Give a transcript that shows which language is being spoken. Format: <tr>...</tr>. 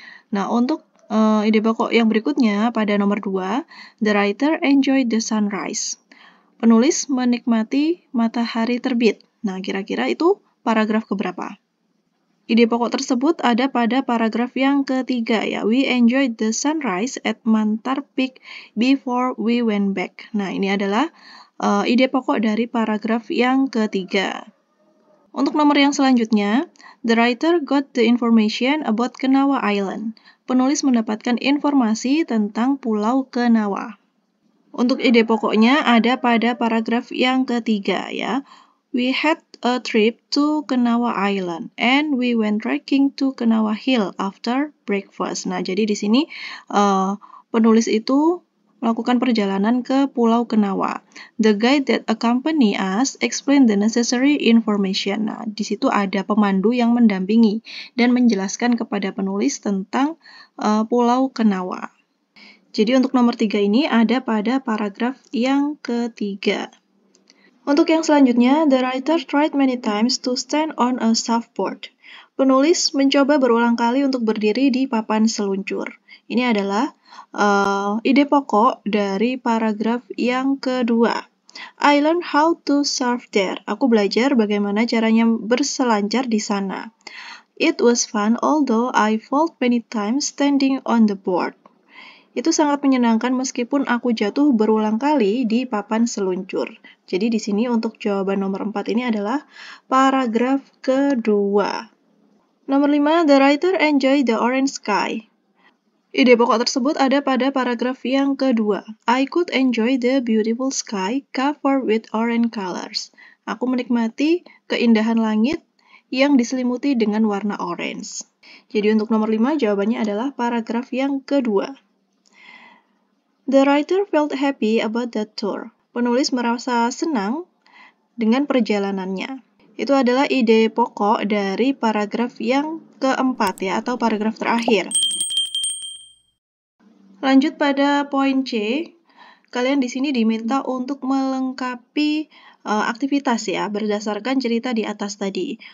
<id>Nah, untuk ide pokok yang berikutnya pada nomor 2,</id> <en>the writer enjoyed the sunrise.</en> <id>Penulis menikmati matahari terbit. Nah, kira-kira itu paragraf keberapa? Ide pokok tersebut ada pada paragraf yang ketiga, ya.</id> <en>We enjoyed the sunrise at Mantar Peak before we went back.</en> <id>Nah, ini adalah ide pokok dari paragraf yang ketiga. Untuk nomor yang selanjutnya,</id> <en>the writer got the information about Kenawa Island.</en> <id>Penulis mendapatkan informasi tentang Pulau Kenawa. Untuk ide pokoknya ada pada paragraf yang ketiga, ya.</id> <en>We had a trip to Kenawa Island and we went trekking to Kenawa Hill after breakfast.</en> <id>Nah, jadi di sini penulis itu melakukan perjalanan ke Pulau Kenawa.</id> <en>The guide that accompany us explained the necessary information.</en> <id>Nah, di situ ada pemandu yang mendampingi dan menjelaskan kepada penulis tentang Pulau Kenawa. Jadi untuk nomor 3 ini ada pada paragraf yang ketiga. Untuk yang selanjutnya,</id> <en>the writer tried many times to stand on a surfboard.</en> <id>Penulis mencoba berulang kali untuk berdiri di papan seluncur. Ini adalah ide pokok dari paragraf yang kedua.</id> <en>I learned how to surf there.</en> <id>Aku belajar bagaimana caranya berselancar di sana.</id> <en>It was fun although I fell many times standing on the board.</en> <id>Itu sangat menyenangkan meskipun aku jatuh berulang kali di papan seluncur. Jadi di sini untuk jawaban nomor 4 ini adalah paragraf kedua.</id> <en>Nomor 5, the writer enjoyed the orange sky.</en> <id>Ide pokok tersebut ada pada paragraf yang kedua.</id> <en>I could enjoy the beautiful sky covered with orange colors.</en> <id>Aku menikmati keindahan langit yang diselimuti dengan warna orange. Jadi untuk nomor 5 jawabannya adalah paragraf yang kedua.</id> <en>The writer felt happy about that tour.</en> <id>Penulis merasa senang dengan perjalanannya. Itu adalah ide pokok dari paragraf yang keempat ya, atau paragraf terakhir. Lanjut pada poin C. Kalian di sini diminta untuk melengkapi aktivitas ya, berdasarkan cerita di atas tadi.</id>